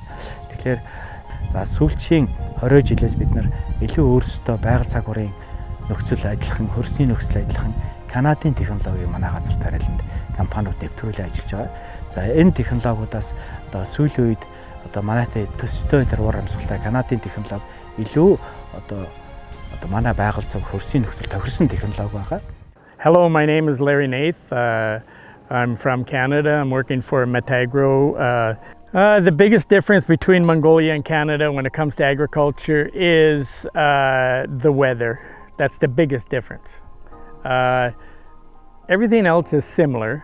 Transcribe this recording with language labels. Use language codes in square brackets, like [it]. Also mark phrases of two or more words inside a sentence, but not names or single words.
[mn] Тэгэхээр за сүүлчийн 20 жилээс бид нар илүү өөрсдөө байгаль цагуурын нөхцөл адилхан, хөрсний нөхцөл адилхан Канадын технологиг манай газар тариаланд компаниуд нэвтрүүлэн ажиллаж байгаа. За энэ технологиудаас сүүлийн үед манайтай төстэй зарвар амсгалтай Канадын технологи илүү манай байгаль цаг хөрсний нөхцөл тохирсон технологи байгаа. [en] Hello, my name is Larry Nath. I'm from Canada. I'm working for Metagro. The biggest difference between Mongolia and Canada when it comes to agriculture is the weather. That's the biggest difference. Everything else is similar.